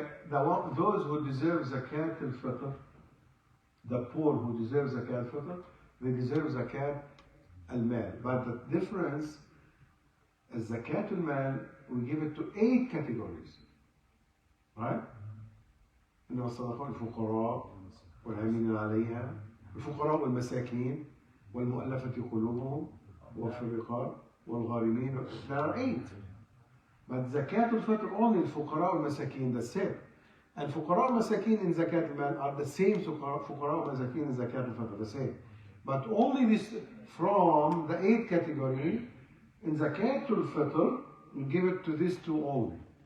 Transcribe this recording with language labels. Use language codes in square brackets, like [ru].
[en] Those who deserve zakat al-fitr, the poor who deserve zakat al-fitr, they deserve zakat al-mal. But the difference is zakat al-mal, we give it to 8 categories, right? [ar] إنما الصدقات الفقراء والعاملين عليها الفقراء والمساكين والمؤلفة قلوبهم وفي الرقاب والغارمين. [en] There are 8. But zakat al-fitr only [ar] الفقراء والمساكين, [en] that's it. And [ar] فقراء والمساكين [en] in zakat al-mal are the same فقراء والمساكين in zakat al-fitr, the same. But only this from the 8 category in zakat al-fitr, you give it to these 2 only.